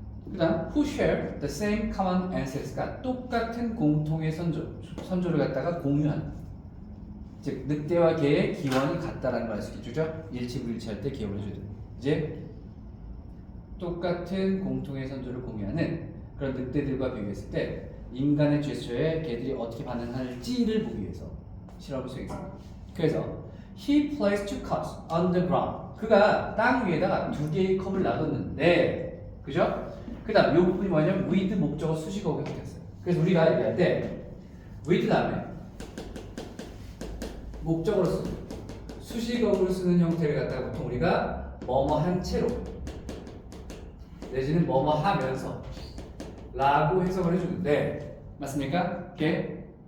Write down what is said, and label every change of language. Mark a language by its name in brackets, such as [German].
[Korean] 그 다음 [English] who share the same common ancestors [Korean] 똑같은 공통의 선조를 갖다가 공유하는 즉 늑대와 개의 기원이 같다라는 걸 알 수 있겠죠? 일치불일치할 때 기억을 해줘야 돼요. 이제 똑같은 공통의 선조를 공유하는 그런 늑대들과 비교했을 때 인간의 제스처에 개들이 어떻게 반응할지를 보기 위해서 실험을 수행했습니다. 그래서 [English] he placed two cups on the ground. [Korean] 그가 땅 위에다가 두 개의 컵을 놔뒀는데, 그죠? 그 다음 이 부분이 뭐냐면 with 목적어 수식어가 됐어요. 그래서 우리가 얘기할 때 with 다음에 목적어로 쓰는 수식어로 쓰는 형태를 갖다가 보통 우리가 뭐뭐한 채로 내지는 뭐뭐 하면서 라고 해석을 해주는데 맞습니까? 오케이?